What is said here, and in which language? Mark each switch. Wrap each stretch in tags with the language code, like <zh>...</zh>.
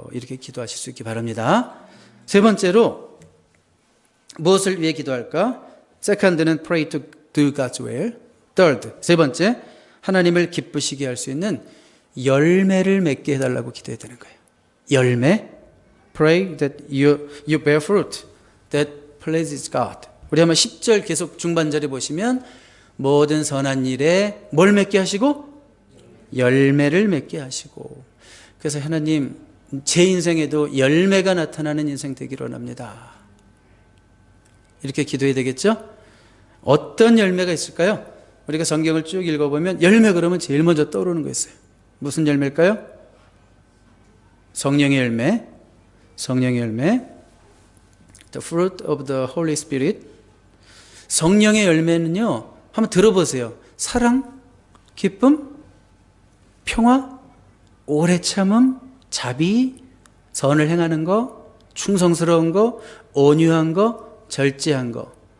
<ko>이렇게 기도하실 수 있기 바랍니다. 세 번째로 무엇을 위해 기도할까?</ko> <en>Second는 pray to do God's will.</en> <ko>Third, 세 번째, 하나님을 기쁘시게 할 수 있는 열매를 맺게 해달라고 기도해야 되는 거예요. 열매.</ko> <en>Pray that you bear fruit that pleases God.</en> <ko>우리 한번 10절 계속 중반절에 보시면 모든 선한 일에 뭘 맺게 하시고? 열매를 맺게 하시고. 그래서 하나님, 제 인생에도 열매가 나타나는 인생 되기를 원합니다. 이렇게 기도해야 되겠죠? 어떤 열매가 있을까요? 우리가 성경을 쭉 읽어보면 열매 그러면 제일 먼저 떠오르는 거 있어요. 무슨 열매일까요? 성령의 열매. 성령의 열매.</ko> <en>The fruit of the Holy Spirit.</en> <ko>성령의 열매는요, 한번 들어보세요. 사랑, 기쁨, 평화, 오래 참음, 자비, 선을 행하는 거, 충성스러운 거, 온유한 거, 절제하는 거.</ko>